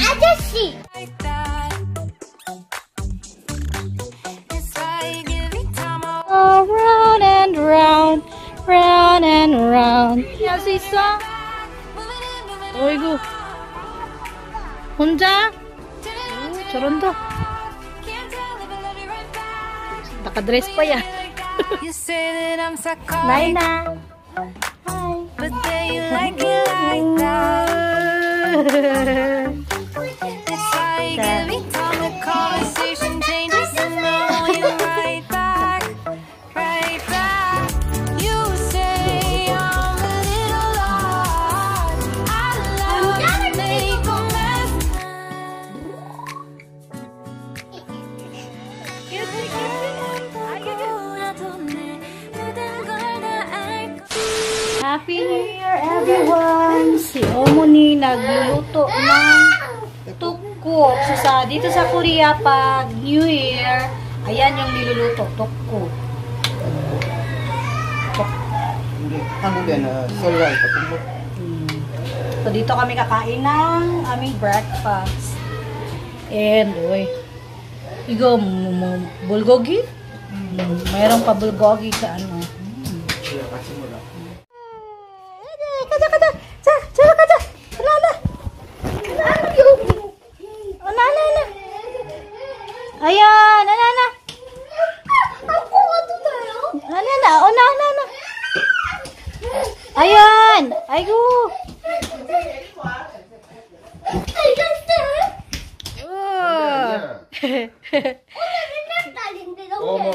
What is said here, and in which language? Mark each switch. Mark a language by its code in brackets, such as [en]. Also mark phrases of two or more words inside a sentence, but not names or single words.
[ko] 아저씨. [en] Oh, round and round, round and round. [ko] 할 수 있어? 어이구. 혼자? 오, 저런다. [tl] Nakadress pa yan. [en] Naina. Hi. But then you like it like that. It's like every time the conversation changes, and now you're right back, right back. You say I'm a little lost. I love to make a mess. Happy New Year, everyone! [tl] Si Omoni nagluluto ng tukko. So, dito sa Korea, pag [en] New Year, [tl] ayan yung niluluto, tukko. [ko] 한국에는 설날 같은 거. [tl] So, dito kami kakain ng aming breakfast. [en] And, uy, igo, bulgogi? [tl] Mayroong pa bulgogi sa ano. [ko] 가자. 자, 저리 가자. 나나. 나나. 아야, 나나. 갖고 가도 돼요? 나나. 아연. 아이고. 오늘 날인데 너무